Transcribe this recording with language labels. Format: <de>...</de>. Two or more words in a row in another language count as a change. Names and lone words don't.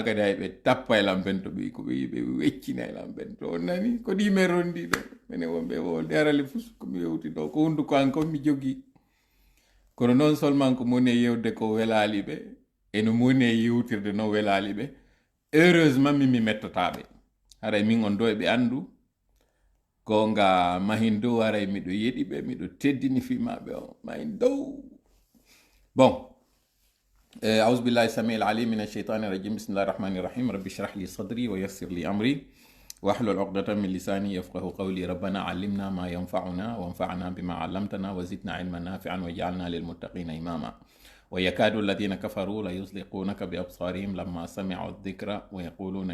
<ff>kadi hay ɓe tappa elan bento ɓe ko ɓe weccina elan bento on nani ko ɗime rondi ɗo minen wonɓe wolde arale fus komi yewti ɗo ko hunduko an kon mi jogui kono</ff> <fr>non seulement</fr> <ff>ko moni e yewde ko welali ɓe eno moni e yewtirde no welali ɓe heureusement mi mettotaɓe haray min on do eɓe andu gonga mahin dow aray miɗo yeɗi ɓe miɗo teddini fimaɓe o mahin dow bon</ff> <ar>أعوذ بالله السميع العليم من الشيطان الرجيم بسم الله الرحمن الرحيم رب اشرح لي صدري ويسر لي أمري واحلل عقدة من لساني يفقه قولي ربنا علمنا ما ينفعنا وانفعنا بما علمتنا وزدنا علما نافعا وجعلنا للمتقين إماما ويكاد الذين كفروا ليزلقونك بأبصارهم لما سمعوا الذكر ويقولون</ar>